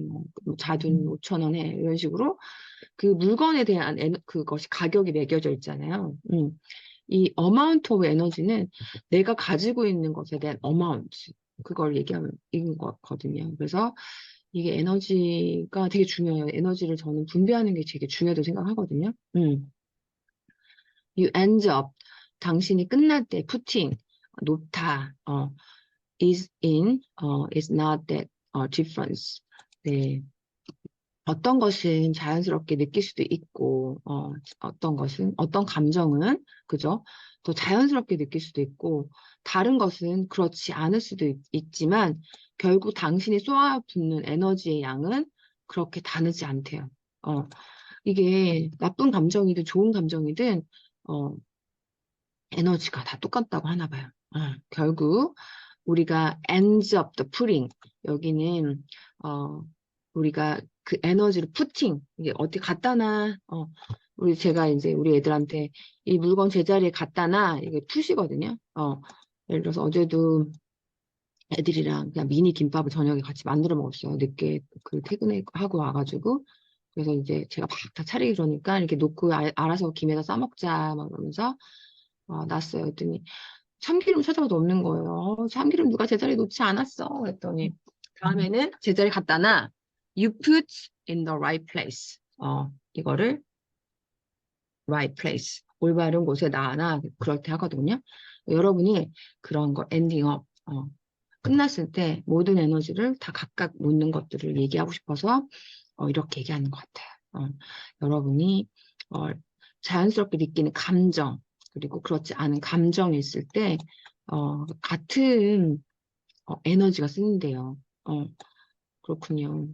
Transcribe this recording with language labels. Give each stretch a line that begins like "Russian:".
Korean: 뭐 자두는 5,000원 해. 이런 식으로 그 물건에 대한 그것이 가격이 매겨져 있잖아요. 이 amount of energy는 내가 가지고 있는 것에 대한 amount, 그걸 얘기하는 거거든요. 그래서 이게 에너지가 되게 중요해요. 에너지를 저는 분배하는 게 되게 중요하다고 생각하거든요.
English: You end up,
Korean: 당신이 끝날 때, putting, 놓다,
English: is not that difference.
Korean: 네. 어떤 것은 자연스럽게 느낄 수도 있고, 어떤 감정은, 그죠? 더 자연스럽게 느낄 수도 있고, 다른 것은 그렇지 않을 수도 있지만, 결국 당신이 쏟아붓는 에너지의 양은 그렇게 다르지 않대요. 이게 나쁜 감정이든 좋은 감정이든, 어, 에너지가 다 똑같다고 하나 봐요. 결국 우리가
English: ends up the putting
Korean: 여기는 우리가 그 에너지를 putting 이게 어디 갖다 놔 제가 이제 우리 애들한테 이 물건 제자리에 갖다 놔 이게 푸시거든요. 예를 들어서 어제도 애들이랑 그냥 미니 김밥을 저녁에 같이 만들어 먹었어요. 늦게 그 퇴근하고 와가지고 그래서 이제 제가 막 다 차리기 그러니까 이렇게 놓고 알아서 김에다 싸먹자 막 그러면서 놨어요. 그랬더니 참기름 찾아봐도 없는 거예요. 참기름 누가 제자리에 놓지 않았어. 그랬더니 다음에는 제자리에 갖다 놔.
English: You put in the right place.
Korean: 이거를
English: right place.
Korean: 올바른 곳에 놔. 그렇게 하거든요. 여러분이 그런 거
English: ending up.
Korean: 끝났을 때 모든 에너지를 다 각각 놓는 것들을 얘기하고 싶어서 이렇게 얘기하는 것 같아요. 여러분이 자연스럽게 느끼는 감정 그리고 그렇지 않은 감정이 있을 때 같은 에너지가 쓰는데요. 그렇군요.